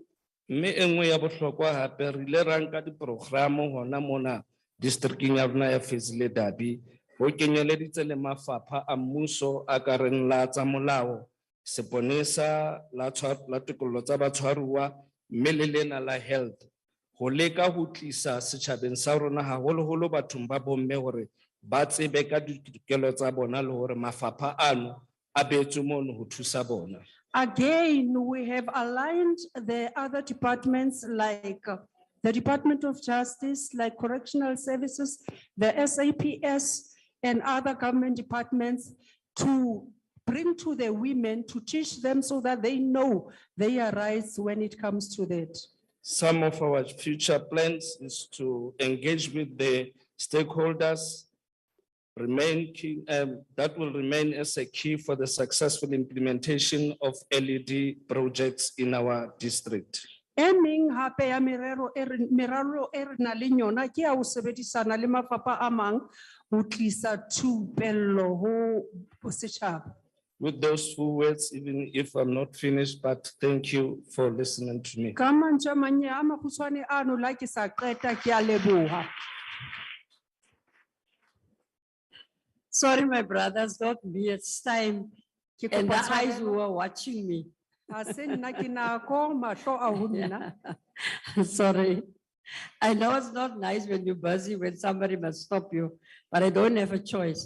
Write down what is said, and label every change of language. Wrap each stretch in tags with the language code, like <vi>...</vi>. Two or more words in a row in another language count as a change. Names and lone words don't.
<st>Mme e nngwe ya bohlokwa hape re ile ra nka diprogramo hona mona districting ya rona ya Fezile Dabi ho kenyeleditse le mafapha a mmuso a ka reng la tsa molao, seponesa la tikoloho tsa batshwaruwa, mme le lena la health ho leka ho tlisa setjhabeng sa rona haholoholo bathong ba bomme hore ba tsebe ka ditokelo tsa bona le hore mafapha ano a beetswe mono ho thusa bona.</st> <en>Again, we have aligned the other departments like the Department of Justice, like Correctional Services, the SAPS, and other government departments to bring to the women, to teach them so that they know their rights when it comes to that. Some of our future plans is to engage with the stakeholders, that will remain as a key for the successful implementation of LED projects in our district.</en> <st>Emeng hape ya merero e re nang le yona ke ya ho sebedisana le mafapha a mang ho tlisa thupello ho setjhaba.</st> <en>With those few words, even if I'm not finished, but thank you for listening to me.</en> <st>Ka mantswe a manye a makgutshwane ano la ke sa qeta ke a leboha.</st> <en>Sorry, my brothers, not me, it's time. And the eyes were watching me. Sorry. I know it's not nice when you're busy, when somebody must stop you, but I don't have a choice.</en>